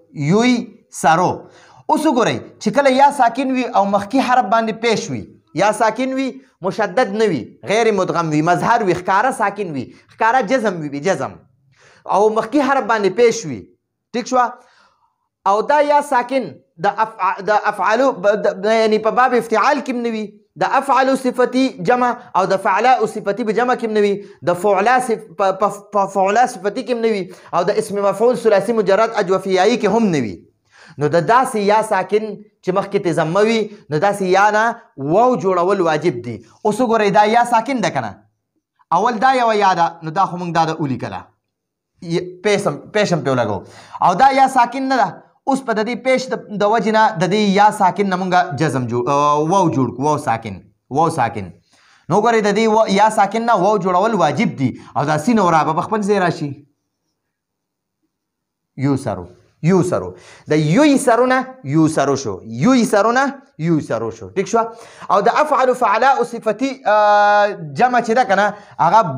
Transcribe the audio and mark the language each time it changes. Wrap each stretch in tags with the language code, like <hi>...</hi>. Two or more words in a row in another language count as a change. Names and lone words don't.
<ps>اوس وګورئ چې کله یا ساکن وي او مخکې حرف باندې پیش وي، یا ساکن وي، مشدد نه وي، غیر مدغم وي، مظهر وي، ښکاره ساکن وي، ښکاره جزم وي، جزم، او مخکې حرف باندې پیش وي. ٹھیک شو. او دا یا ساکن د افعالو یعنی په باب افتعال کې هم نه وي، د افعلو صفتی جمع او د فعلاء صفتی په جمع کې هم نه وي، د فعلا صفتی کې هم نه وي، او د اسم مفعول ثلاثی مجرد اجوفیایی کې هم نه وي. نو د داسې یا ساکن چې مخکې ته ضمه وي، نو داسې یا نه واو جوړول واجب دي. اوس وګورئ دا یا ساکن ده که نه، اول دا یوه یا ده، نو دا خو موږ دا د ولیکله. پیش هم پې ولګو او دا یا ساکن نه ده اوس په د دې پیش د وجې نه د دې یا ساکن نه مونږ جزم واو جوړ کړو واو ساکن نو ګورئ د دې یا ساکن نه واو جوړول واجب دي او دا سین او را به په خپل ځای راشي یوسرو د یوسرو نه یوسرو شو ټیک شو او د افعل فعلاء صفتي جمع چې ده که نه هغه</ps>